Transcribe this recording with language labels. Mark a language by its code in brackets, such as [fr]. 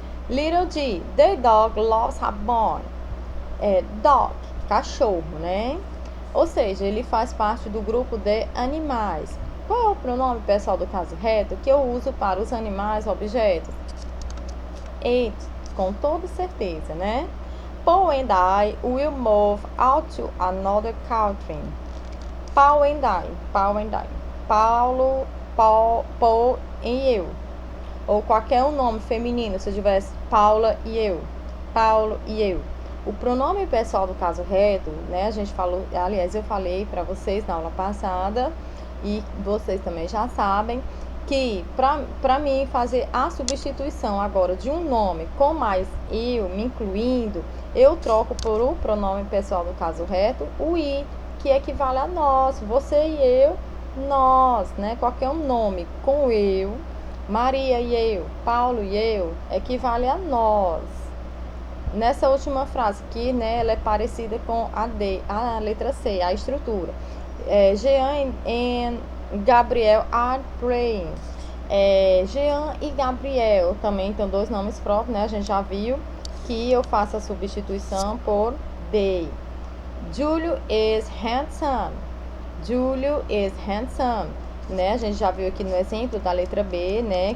[en] Little D, the dog loves a bone. Dog, [pt] cachorro, né? Ou seja, ele faz parte do grupo de animais. Qual é o pronome pessoal do caso reto que eu uso para os animais objetos? It, com toda certeza, né? [en] Paul and I will move out to another country. Paul and I. Paulo, Paul e eu. [pt] Ou qualquer um nome feminino, se eu tivesse Paula e eu. Paulo e eu. O pronome pessoal do caso reto, né? A gente falou, aliás, eu falei para vocês na aula passada e vocês também já sabem que para mim fazer a substituição agora de um nome com mais eu, me incluindo, eu troco por o pronome pessoal do caso reto, o I, que equivale a nós, você e eu, nós, né? Qualquer um nome com eu, Maria e eu, Paulo e eu, equivale a nós. Nessa última frase aqui, né, ela é parecida com a letra C, a estrutura. [en] Jean e Gabriel are praying. [pt] Jean e Gabriel também tem dois nomes próprios, né? A gente já viu que eu faço a substituição por they. [en] Julio is handsome. Julio is handsome. [pt] Né? A gente já viu aqui no exemplo da letra B, né?